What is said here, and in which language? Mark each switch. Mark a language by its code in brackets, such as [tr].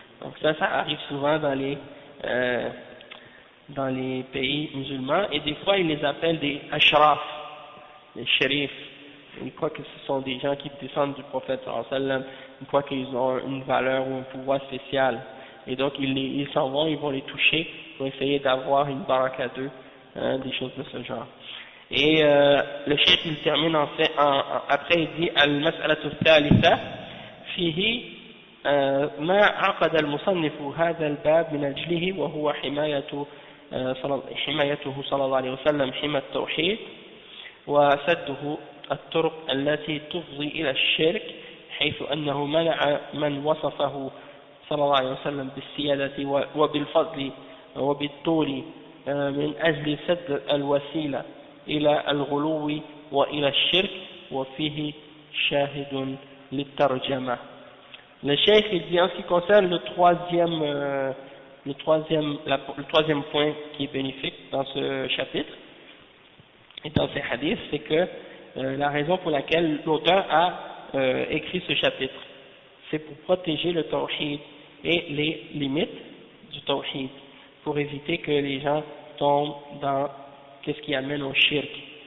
[fr] Donc ça arrive souvent dans les pays musulmans et des fois ils les appellent des ashraf, les shérifs. Ils croient que ce sont des gens qui descendent du prophète sallallahu alayhi wa sallam, ils croient qu'ils ont une valeur ou un pouvoir spécial. Et donc ils s'en vont, ils vont les toucher pour essayer d'avoir une baraka d'eux des choses de ce genre. Et le cheikh il termine après il dit [ar] al-mas'alatu al-thalitha fihi ما عقد المصنف هذا الباب من أجله وهو حمايته صلى الله عليه وسلم حمى التوحيد وسده الطرق التي تفضي إلى الشرك حيث أنه منع من وصفه صلى الله عليه وسلم بالسيادة وبالفضل وبالطول من أجل سد الوسيلة إلى الغلو وإلى الشرك وفيه شاهد للترجمة. [fr] Le cheikh il dit en ce qui concerne le troisième point qui est bénéfique dans ce chapitre et dans ces hadiths, c'est que la raison pour laquelle l'auteur a écrit ce chapitre, c'est pour protéger le tawhid et les limites du tawhid, pour éviter que les gens tombent dans qu'est-ce qui amène au shirk.